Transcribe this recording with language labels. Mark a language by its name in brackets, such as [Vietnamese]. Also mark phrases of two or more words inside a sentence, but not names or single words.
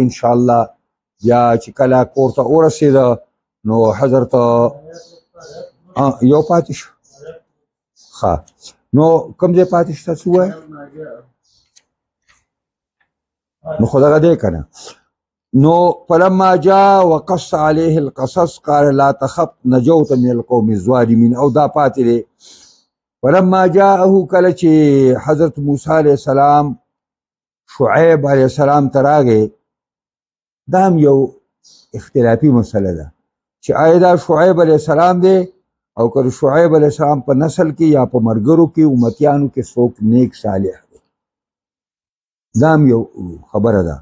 [Pashto] انشاءالله بیا چې کله کور ته ورسېده نو حضرت یو پاتې شو. ښه نو کوم ځای پاتې شو تاسو ووایه؟ نو خو دغه دی که نه. [Arabic] نو فلما جاء وقص عليه القصص قال لا تخف نجوت من القوم الظالمين. [Pashto] او دا پاتې دی [Arabic] فلما جاءه [Pashto] کله چې حضرت موسی [Arabic] علیه السلام [Pashto] شعیب [Arabic] علیه السلام [Pashto] ته راغی، دا هم یو اختلافي مسله ده چې آیا دا شعیب [Arabic] علیه السلام [Pashto] دی او که شعیب [Arabic] علیه السلام [Pashto] په نسل کې یا په ملګرو کې امتیانو کې څوک نیک صالح دی، دا هم یو خبره ده.